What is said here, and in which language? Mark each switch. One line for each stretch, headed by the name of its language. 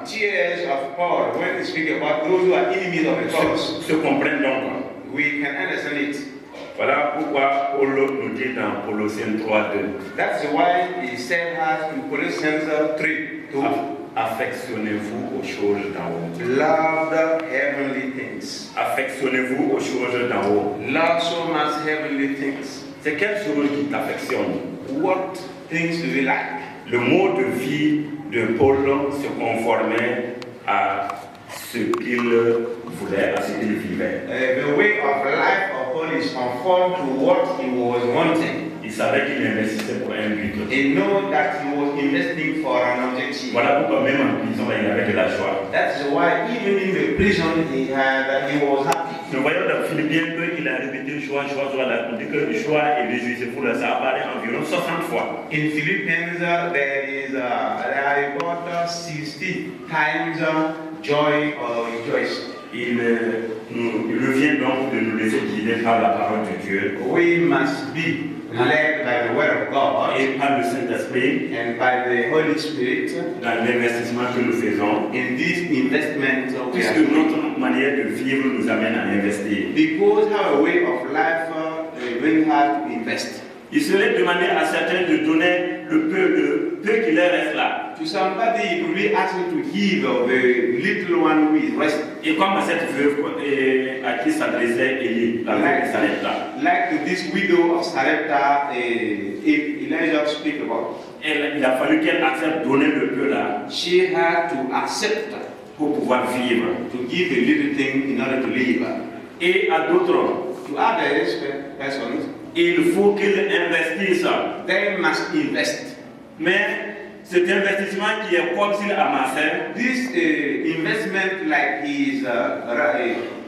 English: Tears of Paul, when we speak about those who are enemies of the cross,
French: se comprennent donc.
English: we can understand it.
French: Voilà pourquoi Paul nous dit dans Colossiens 3:2.
English: That's why he said us in Colossians 3:2,
French: Affectionnez-vous aux choses d'en haut.
English: love the heavenly things.
French: Affectionnez-vous aux choses d'en haut.
English: Love so much heavenly things.
French: C'est quelle chose qui t'affectionne?
English: What things do we like?
French: Le mode de vie de Paul se conformait à ce qu'il voulait, à ce qu'il vivait.
English: The way of life of Paul is conformed to what he was wanting.
French: Il savait qu'il investissait pour un but.
English: He knew that he was investing for an objective.
French: Voilà pourquoi même en prison, il avait de la joie.
English: That's why even in the prison he was happy.
French: Nous voyons dans Philippiens qu'il a répété joie, joie, joie. On dit que joie et réjouissez-vous, ça apparaît environ 60 fois.
English: In Philippians there is about 60 times joy or rejoice.
French: Il revient donc de nous laisser guider par la parole de Dieu
English: We must be led by the word of God
French: et par le Saint-Esprit
English: and by the Holy Spirit
French: dans l'investissement que nous faisons.
English: in this investment we
French: Puisque
English: are doing.
French: manière de vivre nous amène à investir.
English: Because our way of life brings us to invest.
French: Il serait demandé à certains de donner le peu qui leur reste là.
English: To somebody, it will be asking to give of the little one who is resting.
French: Et comme à cette veuve à qui s'adressait Élie, la veuve de Sarepta.
English: Like this widow of Sarepta, Elijah speak about.
French: Il a fallu qu'elle accepte de donner le peu là.
English: She had to accept
French: pour pouvoir vivre.
English: To give a little thing in order to live.
French: Et à d'autres,
English: to others persons,
French: il faut qu'ils investissent.
English: They must invest.
French: Mais cet investissement qui est comme s'il amassait.
English: This investment like his gathering.